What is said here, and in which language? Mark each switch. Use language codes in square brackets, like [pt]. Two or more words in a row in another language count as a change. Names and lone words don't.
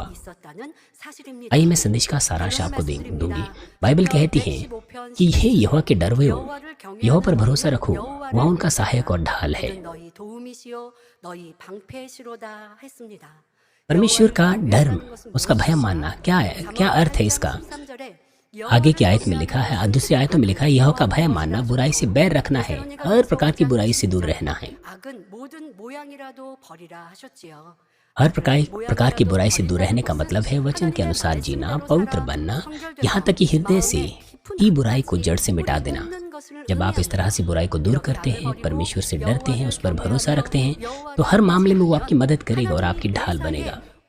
[ko] 있었다는 사실입니다. [hi] आइए मैं संदेश का सारांश आपको दूंगी। बाइबल कहती है कि हे यहोवा के डरवे हो, यहोवा पर भरोसा रखो, वह उनका सहायक और ढाल है। [ko] 그는 너희 도움이시요 너희 방패시로다 했습니다. [hi] परमेश्वर का डर, उसका भय मानना क्या है? क्या अर्थ है इसका? [ko] 3절에 [hi] आगे की आयत में लिखा है, दूसरी आयतों में लिखा है, यहोवा का भय मानना, बुराई से बैर रखना है, हर प्रकार की बुराई से दूर रहना है। [ko] 악은 모든 모양이라도 버리라 하셨지요. [hi] हर प्रकार की बुराई से दूर रहने का मतलब है वचन के अनुसार जीना, पवित्र बनना, यहाँ तक कि हृदय से ही बुराई को जड़ से मिटा देना। जब आप इस तरह से बुराई को दूर करते हैं, परमेश्वर से डरते हैं, उस पर भरोसा रखते हैं, तो हर मामले में वो आपकी मदद करेगा और आपकी ढाल बनेगा।